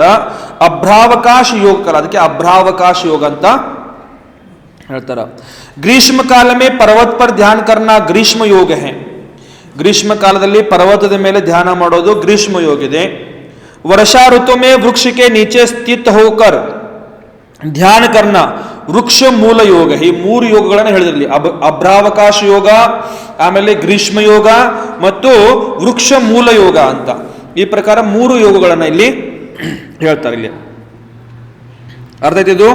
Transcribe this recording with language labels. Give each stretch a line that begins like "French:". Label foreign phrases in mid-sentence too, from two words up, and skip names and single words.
Kannada: ಅಭ್ರಾವಕಾಶ ಯೋಗ ಕಲ, ಅದಕ್ಕೆ ಅಭ್ರಾವಕಾಶ ಯೋಗ ಅಂತ ಹೇಳ್ತಾರ.
Hindi: ग्रीष्म काल में पर्वत पर ध्यान करना ग्रीष्म योग है.
Kannada: ಗ್ರೀಷ್ಮ ಕಾಲದಲ್ಲಿ ಪರ್ವತದ ಮೇಲೆ ಧ್ಯಾನ ಮಾಡೋದು ಗ್ರೀಷ್ಮ ಯೋಗ ಇದೆ.
Hindi: वर्षा ऋतु में वृक्ष के नीचे स्थित होकर ಧ್ಯಾನ करना वृक्ष मूल योग.
Kannada: ಈ ಮೂರು ಯೋಗಗಳನ್ನು ಹೇಳಿದ್ರಲ್ಲಿ ಅಭ್ರಾವಕಾಶ ಯೋಗ, ಆಮೇಲೆ ಗ್ರೀಷ್ಮ ಯೋಗ ಮತ್ತು ವೃಕ್ಷ ಮೂಲ ಯೋಗ ಅಂತ ಈ ಪ್ರಕಾರ ಮೂರು ಯೋಗಗಳನ್ನು ಇಲ್ಲಿ ಹೇಳ್ತಾರೆ. ಇಲ್ಲಿ ಅರ್ಥ ಆಯ್ತಿದು.